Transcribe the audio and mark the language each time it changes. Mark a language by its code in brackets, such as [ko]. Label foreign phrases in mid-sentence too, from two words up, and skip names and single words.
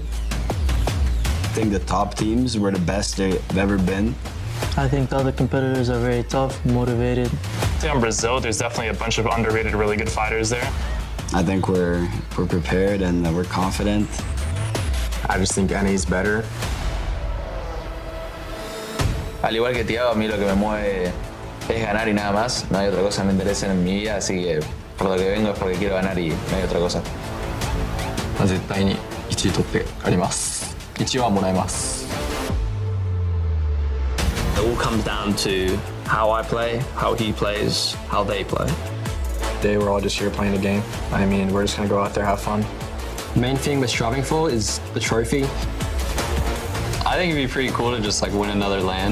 [en] I think the top teams were the best they've ever been. I think the other competitors are very tough, motivated. In Brazil, there's definitely a bunch of underrated, really good fighters there. I think we're prepared and we're confident. I just think NA's better. [es] Al igual que Thiago, a mí lo que me mueve es ganar y nada más. No hay otra cosa que me interese en mi vida, así que por lo que vengo es porque quiero ganar y no hay otra cosa. [ja] 絶対に1位取って帰ります。1位はもらえます。 [en] It all comes down to how I play, how he plays, how they play. Today we're all just here playing a game. I mean, we're just gonna go out there, have fun. The main thing we're striving for is the trophy. I think it'd be pretty cool to just like win another LAN.